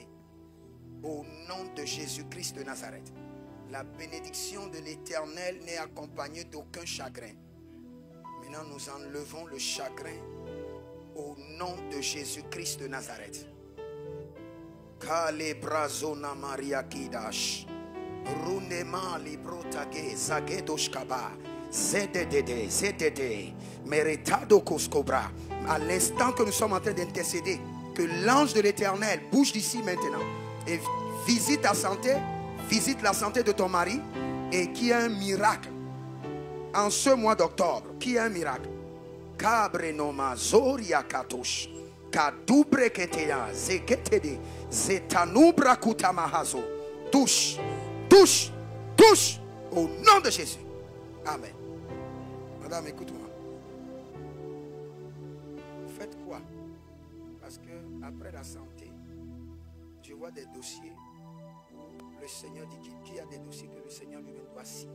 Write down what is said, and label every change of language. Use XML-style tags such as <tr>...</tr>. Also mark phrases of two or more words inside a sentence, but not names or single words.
<fr>Au nom de Jésus-Christ de Nazareth. La bénédiction de l'Éternel n'est accompagnée d'aucun chagrin. Maintenant, nous enlevons le chagrin au nom de Jésus-Christ de Nazareth. Kale brazona Maria Kidash. Runema librotage zagedoshkaba. ZDD, Meretado Koskobra. À l'instant que nous sommes en train d'intercéder, que l'ange de l'Éternel bouge d'ici maintenant et visite ta santé, visite la santé de ton mari et qu'il y ait un miracle en ce mois d'octobre. Qu'il y ait un miracle. Kabre noma zoria katosh. Kadubre keteya zeketede zetanubra kutamahazo. Touche, touche, touche au nom de Jésus. Amen. Madame, écoute-moi. Faites quoi? Parce que après la santé, je vois des dossiers. Le Seigneur dit qu'il y a des dossiers que le Seigneur lui-même doit signer.</fr>